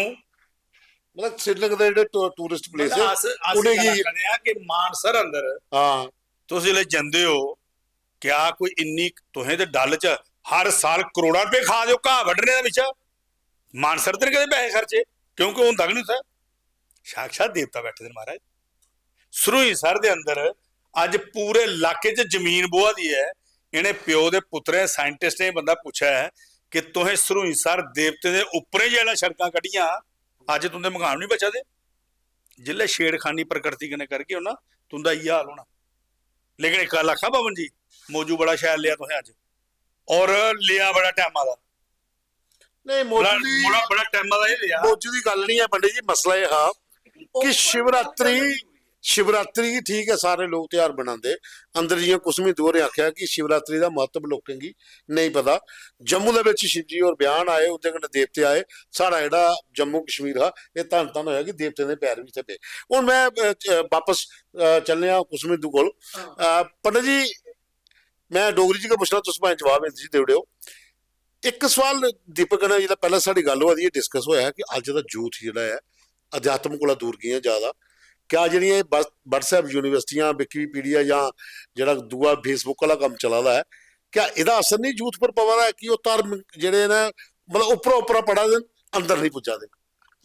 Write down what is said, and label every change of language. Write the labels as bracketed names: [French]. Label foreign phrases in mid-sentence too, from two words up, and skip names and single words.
[Dogri] मतलब श्रीनगर दे जेह्ड़े [English] tourist place [Dogri] है उ'नेंगी कि मानसर अंदर तुस जिसलै जंदे हो, क्या कोई इन्नी तुसें ते डल च हर साल करोड़ां रुपए खा दे हो घाह् वड्ढने दे बिच, मानसर ते कदें पैसे खर्चे, क्योंकि होंदा गै नहीं उत्थै, साक्षात देवता बैठे दे महाराज। सरूईंसर दे अंदर अज पूरे इलाके च जमीन बोहा दी है, इन्हें प्यो दे पुत्रें साइंटिस्टें बंदा पुच्छा है कि तुसें सरूईंसर देवते दे उप्परें जेह्ड़ा सड़कां कड्ढियां, अज तुंदे मकान नहीं बचा दे, जिसलै छेड़खानी प्रकृति कन्नै करगे ना तुंदा इ'यै हाल होना। लेकिन इक गल्ल आखा पवन जी, मौजू बड़ा शैल लिया तुसें अज, और लिया बड़ा टैमा दा, नहीं बड़ा टैमा दा लिया। मौजू दी गल्ल नहीं है पंडित जी, मसला यह हा कि शिवरात्रि ठीक है, सारे लोग त्योहार बनाते अंदर, जियां कुसमित होरें आख्या कि [Hindi] शिवरात्रि का महत्व लोगों की नहीं पता। [Dogri] जम्मू दे विच शिवजी और बयान आए, उहदे कन्नै देवते आए, साढ़ा जेहड़ा जम्मू कश्मीर हा एह धन धन होया कि देवते दे पैर भी इत्थै पे। हुण मैं वापस चलने आं कुसमित कोल। पंडित जी मैं डोगरी च गै पुछना, तुस भाएं जवाब हिंदी च देई ओड़ेओ। एक सवाल दीपक कन्नै जेह्ड़ा पैह्लें साढ़ी गल्ल होआ दी है, डिस्कस होया कि अज्ज दा यूथ जेह्ड़ा है अध्यात्म कोला दूर गया ज़्यादा, क्या जेह्ड़ियां [English] WhatsApp universities, [Dogri] विकीपीडिया जां जेह्ड़ा दूआ फेसबुक आह्ला कम्म चला दा है, क्या एह्दा असर नहीं यूथ पर पवा दा है कि ओह् धार्मिक जेह्ड़े न मतलब उप्परा पढ़ा दे अंदर नहीं पुज्जा दे?